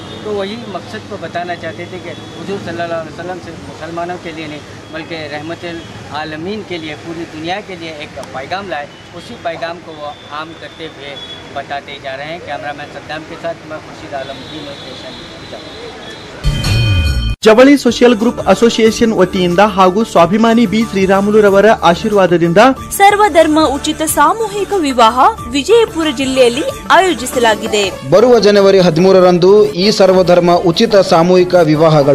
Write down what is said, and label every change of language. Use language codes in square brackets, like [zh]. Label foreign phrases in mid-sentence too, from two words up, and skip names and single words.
[hi] तो वही मकसद को बताना चाहते थे कि हुज़ूर [ar] صلى الله عليه وسلم [hi] सिर्फ मुसलमानों के लिए नहीं बल्कि [ar] رحمة للعالمين [hi] के लिए, पूरी दुनिया के लिए एक पैगाम लाए। उसी पैगाम को वो आम करते हुए बताते जा रहे हैं। कैमरामैन सद्दाम के साथ मैं खुर्शीद आलम, न्यूज़ नेशन बिजापुर। [kn] ಜವಳಿ ಸೋಷಿಯಲ್ ಗ್ರೂಪ್ ಅಸೋಸಿಯೇಷನ್ ವತಿಯಿಂದ ಹಾಗೂ ಸ್ವಾಭಿಮಾನಿ ಬಿ ಶ್ರೀರಾಮುಲುರವರ ಆಶೀರ್ವಾದದಿಂದ ಸರ್ವಧರ್ಮ ಉಚಿತ ಸಾಮೂಹಿಕ ವಿವಾಹ ವಿಜಯಪುರ ಜಿಲ್ಲೆಯಲ್ಲಿ ಆಯೋಜಿಸಲಾಗಿದೆ. ಬರುವ ಜನವರಿ 13ರಂದು ಈ ಸರ್ವಧರ್ಮ ಉಚಿತ ಸಾಮೂಹಿಕ ವಿವಾಹಗಳು